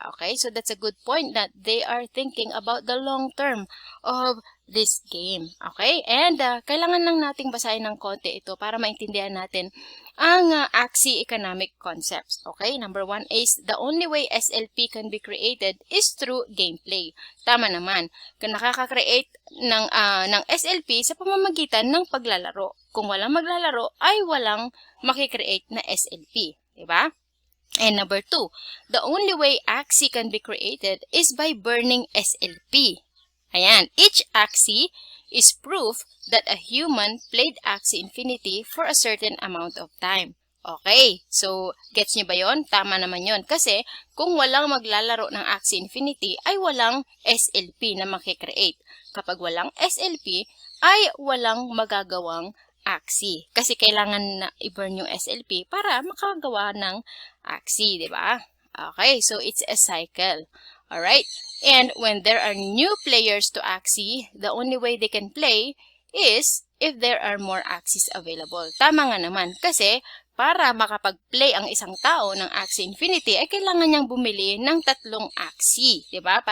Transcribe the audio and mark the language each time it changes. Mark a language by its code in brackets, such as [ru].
[en] Okay, so that's a good point that they are thinking about the long term of this game. [tl] Okay, and kailangan lang nating basahin ng konti ito para maintindihan natin ang Axie economic concepts. [en] Okay, number 1 is the only way SLP can be created is through gameplay. [tl] Tama naman, nakaka-create ng SLP sa pamamagitan ng paglalaro. Kung walang maglalaro, ay walang makikreate na SLP. Diba? [en] And number 2, the only way Axie can be created is by burning SLP. Ayan, each Axie is proof that a human played Axie Infinity for a certain amount of time. [tl] Okay, [en] so gets nyo ba yon? [tl] Tama naman yon. Kasi kung walang maglalaro ng Axie Infinity ay walang SLP na makikreate. Kapag walang SLP ay walang magagawang Axie. Kasi kailangan na i-burn yung SLP para makagawa ng Axie, di ba? [en] Okay, so it's a cycle. Alright, and when there are new players to Axie, the only way they can play is if there are more Axies available. [tl] Tama nga naman, kasi para makapag-play ang isang tao ng Axie Infinity, ay kailangan niyang bumili ng 3 Axie, di ba?